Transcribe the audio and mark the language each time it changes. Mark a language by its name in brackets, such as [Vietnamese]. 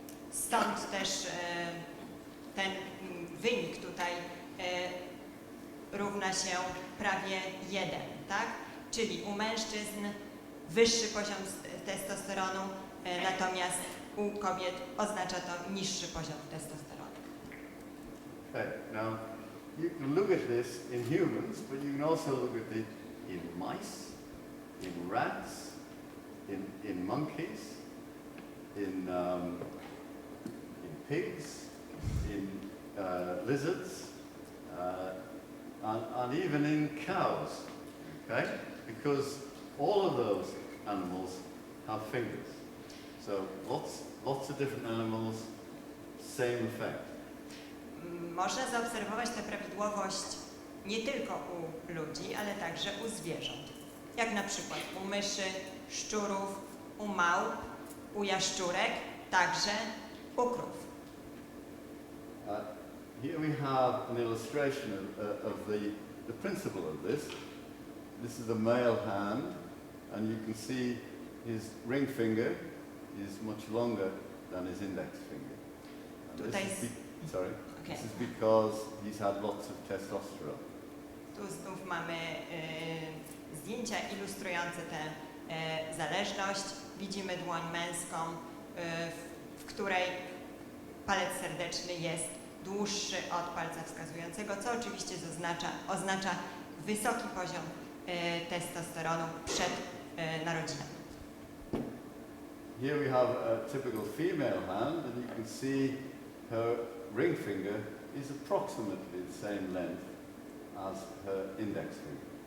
[Polish] Stąd też ten wynik tutaj równa się prawie 1, tak? Czyli u mężczyzn wyższy poziom testosteronu, natomiast u kobiet oznacza to niższy poziom testosteronu. [English] Okay, now you can look at this in humans, but you can also look at it in mice, in rats, in monkeys, in pigs, in lizards, and even in cows, okay? Because all of those animals have fingers. So lots of different animals, same effect. [Polish] Można zaobserwować tę prawidłowość nie tylko u ludzi, ale także u zwierząt. Jak na przykład u myszy, szczurów, u małp, u jaszczurek, także u krów. [English] Here we have an illustration of the principle of this. This is a male hand, and you can see his ring finger is much longer than his index finger. And [Polish] Tutaj [English] this is sorry. Okay. This is because he's had lots of testosterone. [Polish] Tu znów mamy zdjęcia ilustrujące tę zależność. Widzimy dłoń męską, w której palec serdeczny jest dłuższy od palca wskazującego, co oczywiście oznacza wysoki poziom testosteronu przed narodzinami. [English] Here we have a typical female hand, and you can see her ring finger is approximately the same length as her index finger.